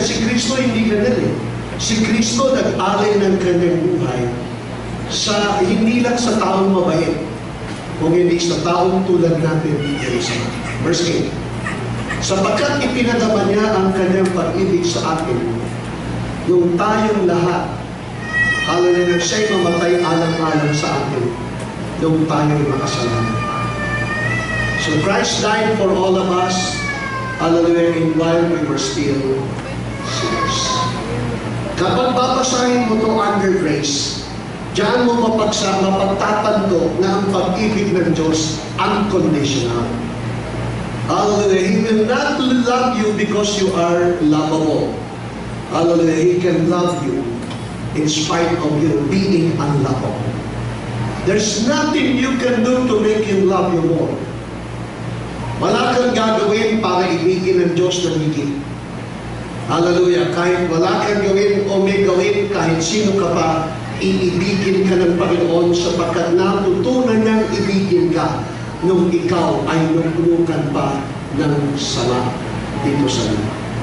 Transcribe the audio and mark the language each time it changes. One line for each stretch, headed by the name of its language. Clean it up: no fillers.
Filipino: Si Kristo hindi ganun eh. Si Kristo nag-alay ng kanyang buhay sa hindi lang sa taong mabait, kung hindi sa taong tulad natin. Verse 8. Sapagkat ipinadama niya ang kanyang pag-ibig sa atin, nung tayong lahat, hallelujah, siya'y mamatay alang-alang sa atin, nung tayo'y makasalanan.
English: So Christ died for all of us, hallelujah, and while we were still sinners.
Filipino: Kapag babasahin mo ito
English: under grace,
Filipino: diyan mo mapagtatanto na ang pag-ibig ng Diyos unconditional. Hallelujah.
English: He will not love you because you are lovable. Hallelujah. He can love you in spite of you being unlovable. There's nothing you can do to make Him love you more.
Filipino: Wala kang gagawin para ibigin ng Diyos na higit. Hallelujah. Kahit wala kang gawin o may gawin, kahit sino ka pa, iibigin ka ng Panginoon sapagkat natutunan niyang ibigin ka nung ikaw ay nagulukan pa ng sama dito sa lupa.